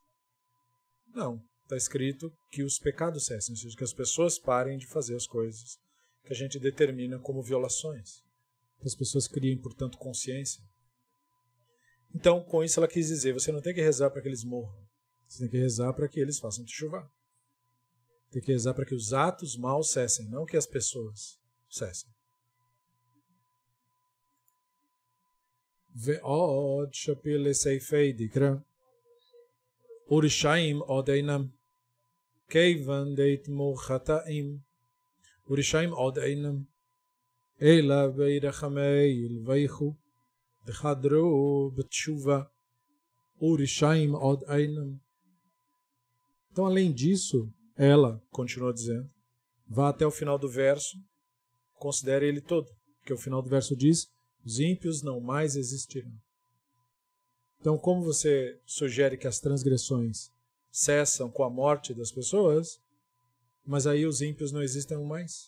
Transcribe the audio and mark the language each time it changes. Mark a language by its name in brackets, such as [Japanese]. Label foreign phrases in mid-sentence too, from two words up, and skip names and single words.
[Portuguese] Não, está escrito que os pecados cessem, ou seja, que as pessoas parem de fazer as coisas que a gente determina como violações. Que as pessoas criem, portanto, consciência. Então, com isso ela quis dizer, você não tem que rezar para que eles morram, você tem que rezar para que eles façam teshuvá. Tem que rezar para que os atos maus cessem, não que as pessoas cessem. [Aramaic] ועוד שפיל לסיפיה דקרא ורשעים עוד אינם כיון דיתמו חטאים ורשעים עוד אינם אלא ובעי רחמי עלייהו דהדרו בתשובה ורשעים עוד אינם. [Portuguese] Então, além disso, ela continua dizendo, vá até o final do verso, considere ele todo, porque o final do verso diz, os ímpios não mais existirão. Então, como você sugere que as transgressões cessam com a morte das pessoas, mas aí os ímpios não existem mais?